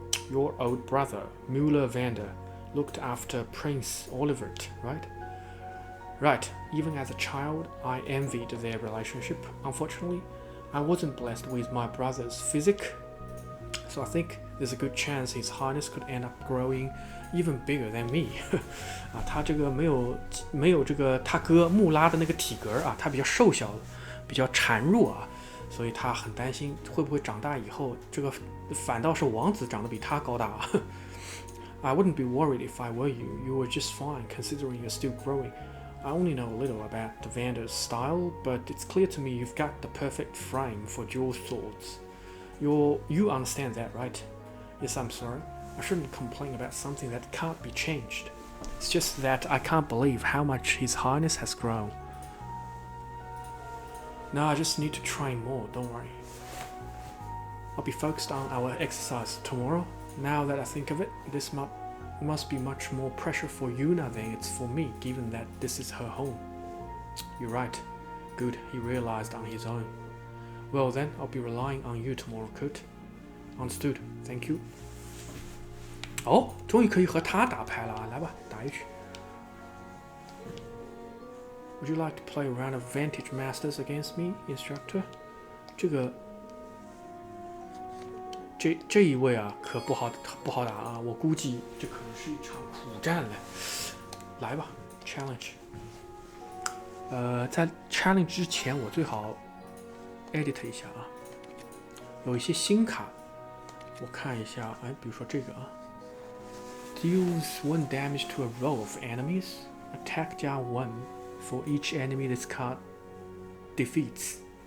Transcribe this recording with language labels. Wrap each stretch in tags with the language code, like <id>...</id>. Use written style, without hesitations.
<en>Your old brother, Mueller Vander, looked after Prince Olivert, right? Right, even as a child, I envied their relationship. Unfortunately, I wasn't blessed with my brother's physique, so I think there's a good chance His Highness could end up growing even bigger than me.</en> <zh>他这个没有这个他哥穆拉的那个体格啊，他比较瘦小，比较孱弱啊，所以他很担心会不会长大以后这个反倒是王子长得比他高大啊。</zh> <en>I wouldn't be worried if I were you. You were just fine considering you're still growing. I only know a little about the Vander's style, but it's clear to me you've got the perfect frame for dual swords. You understand that, right? Yes, I'm sorry. I shouldn't complain about something that can't be changed. It's just that I can't believe how much His Highness has grown. No, I just need to train more, don't worry. I'll be focused on our exercise tomorrow. Now that I think of it, this must be much more pressure for Yuna than it's for me, given that this is her home. You're right. Good, he realized on his own. Well then, I'll be relying on you tomorrow, Kurt. Understood. Thank you.</en> <zh>哦，终于可以和他打牌了啊！来吧，打一局。</zh> <en>Would you like to play a round of Vantage Masters against me, Instructor?</en> <zh>这个这一位啊，可不好打啊！我估计这可能是一场苦战嘞。来吧 ，challenge。在 challenge 之前，我最好 edit 一下啊。有一些新卡，我看一下，哎，比如说这个啊</zh> <en>，deals 1 damage to a row of enemies, attack 加1 for each enemy this card defeats。</en>